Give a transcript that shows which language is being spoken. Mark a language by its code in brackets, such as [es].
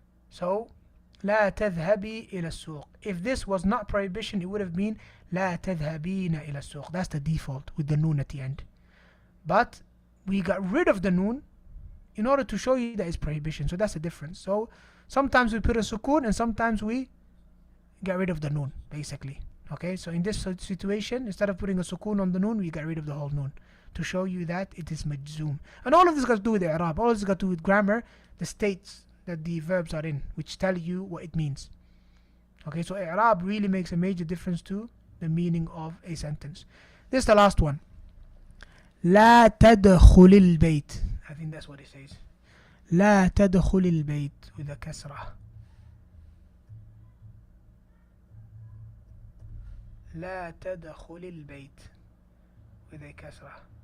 [ar] So, لا تذهبي إلى السوق. [en] If this was not prohibition, it would have been [ar] لا تذهبين إلى السوق. [en] That's the default with the noon at the end. But we got rid of the noon in order to show you that it's prohibition. So that's the difference. So sometimes we put a sukoon and sometimes we get rid of the noon, basically. Okay, so in this situation, instead of putting a sukoon on the noon, we get rid of the whole noon to show you that it is majzoom. And all of this got to do with i'rab. All of this got to do with grammar, the states that the verbs are in, which tell you what it means. Okay, so i'rab really makes a major difference to the meaning of a sentence. This is the last one. [ar] لا تدخل البيت. [en] I think that's what it says. [ar] لا تدخل البيت [en] with a [ar] كسرة. لا تدخل البيت [en] with a [ar] كسرة.